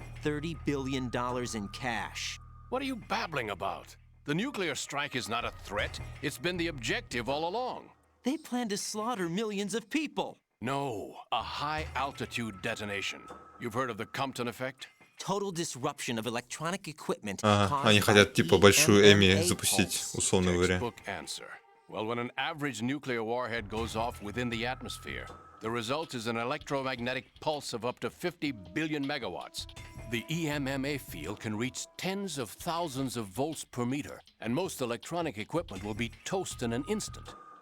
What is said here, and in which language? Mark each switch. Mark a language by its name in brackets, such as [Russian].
[English] $30 billion in cash. What are you babbling about? The nuclear strike is not a threat. It's been the objective all along. They plan to slaughter millions of people. No, a high-altitude detonation. You've heard of the Compton effect? Total disruption of electronic equipment. [Russian] Ага, они хотят типа большую Эми запустить, условно говоря. [English] Textbook answer. Well, when an average nuclear warhead goes off within the atmosphere, the result is an electromagnetic pulse of up to 50 billion megawatts. The EMMA field can reach tens of thousands of volts per meter, and most electronic equipment will be toast in an instant.